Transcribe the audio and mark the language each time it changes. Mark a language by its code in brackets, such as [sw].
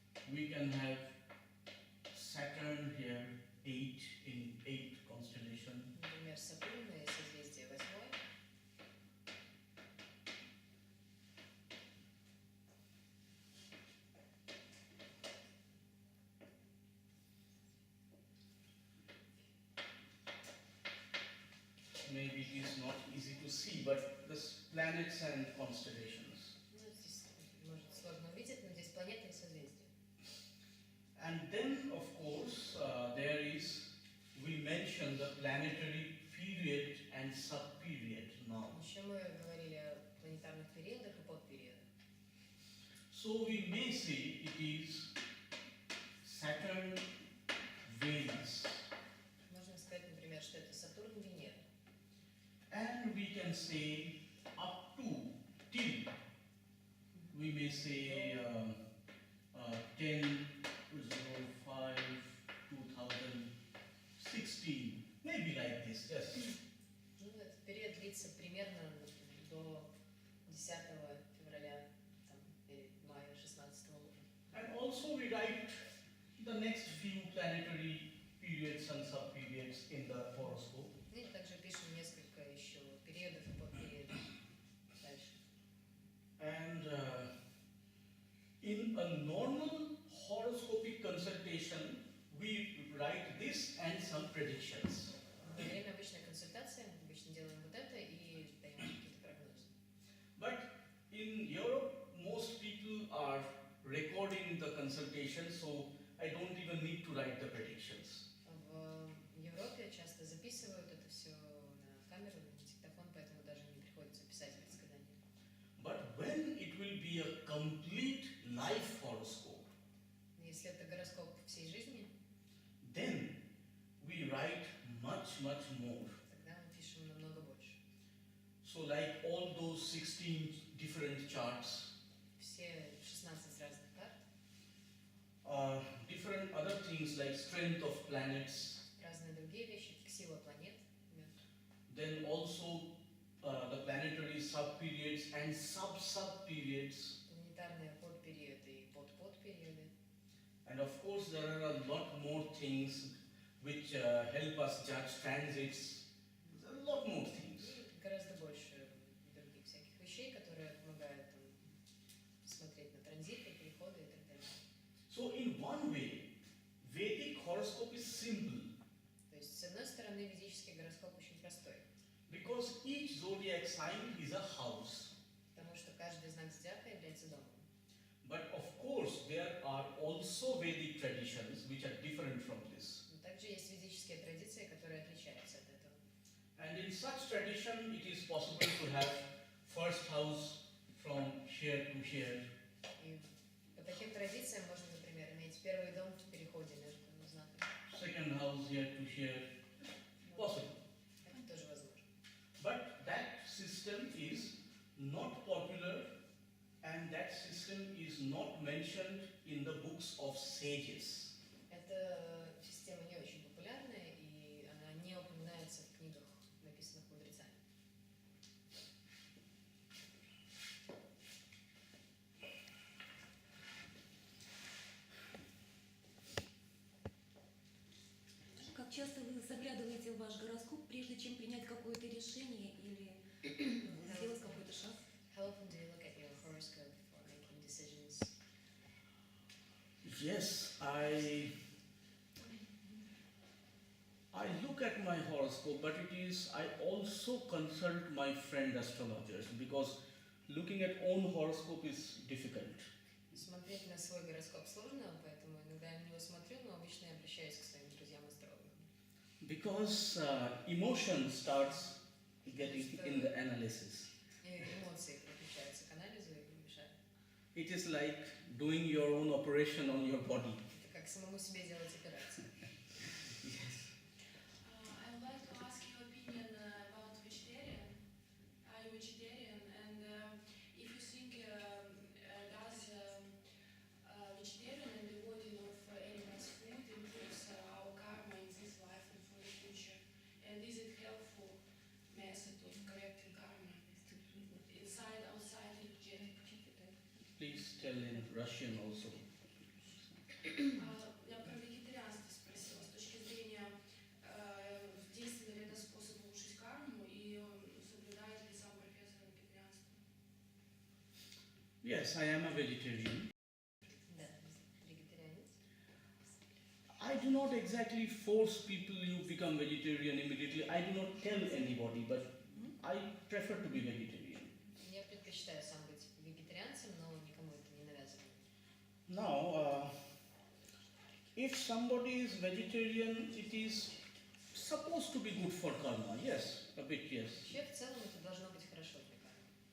[en] We can have Saturn here, 8 in 8 constellation. [ru] Например, Сатурн и созвездие 8. [en] Maybe it is not easy to see, but the planets and constellations. [ru] Ну, здесь, может, сложно увидеть, но здесь планеты и созвездия. [en] And then, of course, there is, we mentioned the planetary period and sub-period now. [ru] Еще мы говорили о планетарных периодах и подпериодах. [en] So we may say it is Saturn, Venus, [ru] Можно сказать, например, что это Сатурн, Венера. [en] and we can say up to till. We may say 10/05/2016, maybe like this. Yes. [ru] Ну, этот период длится примерно до 10 февраля там, или мая 16 года. [en] And also we write the next few planetary periods and sub-periods in the horoscope. [ru] Ну и также пишем несколько еще периодов и подпериодов дальше. [en] And in a normal horoscopic consultation, we write this and some predictions. [ru] Во время обычной консультации мы обычно делаем вот это и даем какие-то прогнозы. [en] But in Europe, most people are recording the consultation, so I don't even need to write the predictions. [ru] В Европе часто записывают это все на камеру, на диктофон, поэтому даже не приходится писать предсказания. [en] But when it will be a complete life horoscope, [ru] Если это гороскоп всей жизни, [en] then we write much, much more. [ru] тогда мы пишем намного больше. [en] So like all those 16 different charts, [ru] Все 16 разных карт, [en] different other things like strength of planets, [ru] разные другие вещи, сила планет, например. [en] then also the planetary sub-periods and sub-sub-periods. [ru] Планетарные подпериоды и подподпериоды. [en] And of course there are a lot more things which help us judge transits. There are a lot more things. [ru] И гораздо больше других всяких вещей, которые помогают там, смотреть на транзиты, переходы и так далее. [en] So in one way, Vedic horoscope is simple [ru] То есть, с одной стороны, ведический гороскоп очень простой, [en] because each zodiac sign is a house. [ru] потому что каждый знак зодиака является домом. [en] But of course there are also Vedic traditions which are different from this. [ru] Но также есть ведические традиции, которые отличаются от этого. [en] And in such tradition, it is possible to have first house from here to here, [ru] И по таким традициям можно, например, иметь первый дом в переходе между знаками. [en] second house here to here, possible. [ru] Это тоже возможно. [en] But that system is not popular and that system is not mentioned in the books of sages. [ru] Эта система не очень популярная, и она не упоминается в книгах, написанных мудрецами. Как часто вы заглядываете в ваш гороскоп, прежде чем принять какое-то решение или сделать какой-то шаг? [en] How often do you look at your horoscope before making decisions? Yes, I look at my horoscope, but I also consult my friend astrologers because looking at own horoscope is difficult. [ru] Смотреть на свой гороскоп сложно, поэтому иногда я на него смотрю, но обычно я обращаюсь к своим друзьям-астрологам. [en] Because emotion starts getting in the analysis. [ru] И эмоции подключаются к анализу и мешают. [en] It is like doing your own operation on your body. [ru] Это как самому себе делать операцию. [en] Yes. I would like to ask your opinion about vegetarian. Are you vegetarian? And if you think does vegetarian and avoiding of animals food improves our karma in this life and for the future? And is it helpful method of correcting karma inside, outside, energetic? Please tell in Russian also. [ru] Я про вегетарианство спросила, с точки зрения, действенный ли это способ улучшить карму и соблюдает ли сам профессор вегетарианство? [en] Yes, I am a vegetarian. [ru] Да, вегетарианец. [en] I do not exactly force people you become vegetarian immediately. I do not tell anybody, but I prefer to be vegetarian. [ru] Я предпочитаю сам быть вегетарианцем, но никому это не навязываю. [en] Now, if somebody is vegetarian, it is supposed to be good for karma. Yes, a bit yes. [ru] Вообще, в целом, это должно быть хорошо для кармы.